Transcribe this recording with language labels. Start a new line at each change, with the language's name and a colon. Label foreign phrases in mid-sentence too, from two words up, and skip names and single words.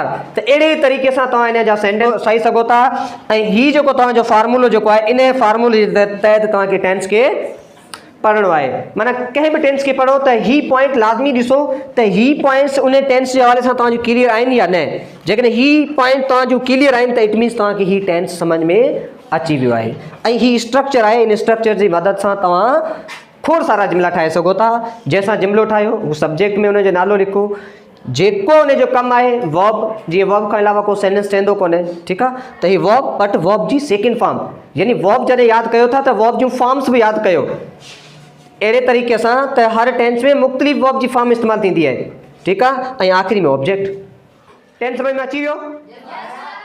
Sindhi: त अहिड़े तरीक़े सां तव्हां इन जा सेंटेंस ठाहे सघो था। ऐं ही जेको तव्हांजो फार्मूलो जेको आहे, इन फार्मूले जे तहत तव्हांखे टेंस खे पढ़णो आहे। माना कंहिं बि टेंस खे पढ़ो त ही पॉइंट लाज़मी ॾिसो त ही पॉइंट्स उन टेंस जे हवाले सां तव्हांजो क्लियर आहिनि या न। जेकॾहिं ही पॉइंट तव्हांजो क्लियर आहिनि त
English: it means
Sindhi: तव्हांखे ही टेंस सम्झ में अची वियो आहे। ऐं ही स्ट्रक्चर आहे, इन स्ट्रक्चर जी मदद सां तव्हां खोड़ सारा जुमिला ठाहे सघो था। जंहिंसां जुमिलो ठाहियो उहो सब्जेक्ट में उनजो नालो लिखो, जेको उनजो कमु आहे वर्ब, जीअं वर्ब खां अलावा को सेंटेंस ठहंदो कोन्हे, ठीकु आहे। त ही वर्ब,
English: but verb
Sindhi: जी
English: second form,
Sindhi: यानी वर्ब जॾहिं यादि कयो था त वर्ब जूं फॉर्म्स बि यादि कयो अहिड़े तरीक़े सां त हर टेंस में मुख़्तलिफ़ वर्ब जी फॉर्म इस्तेमालु थींदी आहे, ठीकु आहे। ऐं आख़िरी में ऑब्जेक्ट। टेंस समझ में अची वियो।